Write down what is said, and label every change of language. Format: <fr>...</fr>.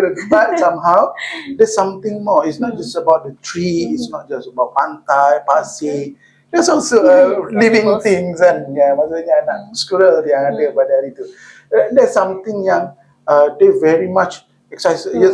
<en>But somehow there's something more. It's not just about the tree, it's not just about</en> <ms>pantai, pasir.</ms> <en>There's also living things kan.</en> <ms>Maksudnya anak squirrel yang ada pada hari tu.</ms> <en>There's something yang they very much excited.</en>